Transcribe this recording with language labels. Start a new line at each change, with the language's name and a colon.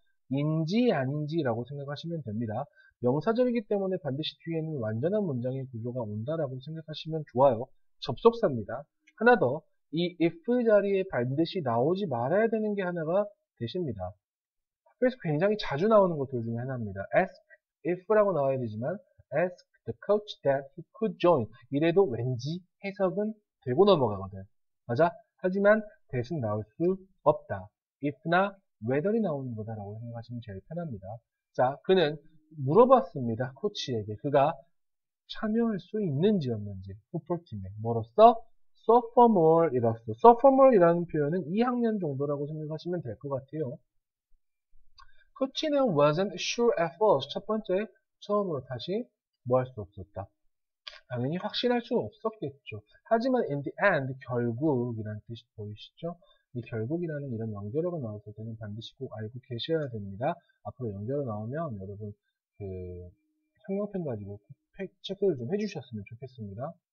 Korean: 인지 아닌지 라고 생각하시면 됩니다. 명사절이기 때문에 반드시 뒤에는 완전한 문장의 구조가 온다라고 생각하시면 좋아요. 접속사입니다. 하나 더, 이 if 자리에 반드시 나오지 말아야 되는 게 하나가 되십니다. 그래서 굉장히 자주 나오는 것들 중에 하나입니다.
English: ask if
Korean: 라고 나와야 되지만
English: ask the coach that he could join.
Korean: 이래도 왠지 해석은 되고 넘어가거든. 맞아? 하지만 that은 나올 수 없다. if나 whether이 나오는 거다라고 생각하시면 제일 편합니다. 자, 그는 물어봤습니다. 코치에게. 그가 참여할 수 있는지 없는지. 풋볼팀에. 뭐로써? sophomore이로써. sophomore이라는 표현은 2학년 정도라고 생각하시면 될 것 같아요. 코치는
English: wasn't sure at first.
Korean: 첫 번째, 처음으로 다시 뭐 할 수 없었다. 당연히 확신할 수는 없었겠죠. 하지만
English: in the end,
Korean: 결국이라는 뜻이 보이시죠? 이 결국이라는 이런 연결어가 나왔을 때는 반드시 꼭 알고 계셔야 됩니다. 앞으로 연결어 나오면 여러분 그 형용편 가지고 체크를 좀 해주셨으면 좋겠습니다.